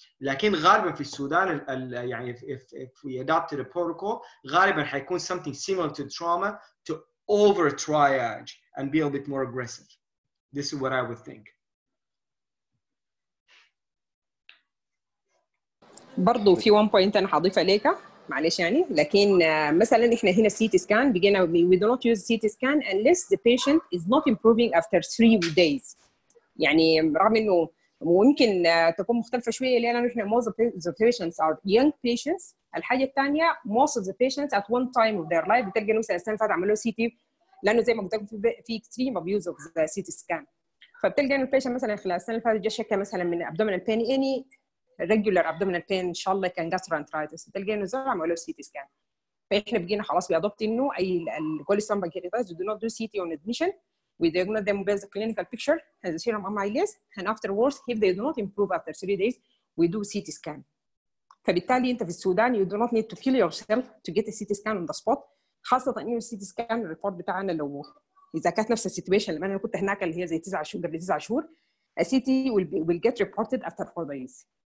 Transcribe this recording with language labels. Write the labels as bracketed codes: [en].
[ar] لكن غالبا في السودان يعني [en] if we adopted a protocol [ar] غالبا حيكون [en] something similar to trauma to over triage and be a bit more aggressive. This is what I would think. [ar] برضو في [en] one point [ar] انا هضيفها ليك معلش يعني، لكن مثلا احنا هنا [en] CT scan [ar] بقينا [en] we do not use CT scan unless the patient is not improving after 3 days. [ar] يعني رغم انه ممكن تكون مختلفه شويه لان احنا [en] most of the patients are young patients. [ar] الحاجه الثانيه [en] most of the patients at one time of their life [ar] بتلقى مثلا السنه اللي فاتت عملوا [en] CT [ar] لانه زي ما قلت لكم في [en] extreme abuse of the CT scan. [ar] فبتلقى انه البيشنت مثلا خلال السنه اللي فاتت جا شكى مثلا من abdominal pain [en] any regular abdominal pain [ar] ان شاء الله كان gastroenteritis، تلقى انه زرع عملوا CT scan. فاحنا بقينا خلاص بيادوبت انه اي الكوليسترول pancreatitis [en] do not do CT on admission. We diagnose them with the clinical picture and the serum amylase, and afterwards if they do not improve after 3 days we do CT scan. [ar] فبالتالي انت في السودان [en] you do not need to kill yourself to get a CT scan on the spot، [ar] خاصه انه الCT scan الريبورت بتاعنا لو اذا كانت نفس السيتويشن اللي انا كنت هناك اللي هي زي 9 شهور قبل 9 شهور الCT [en] will get reported after 4 days.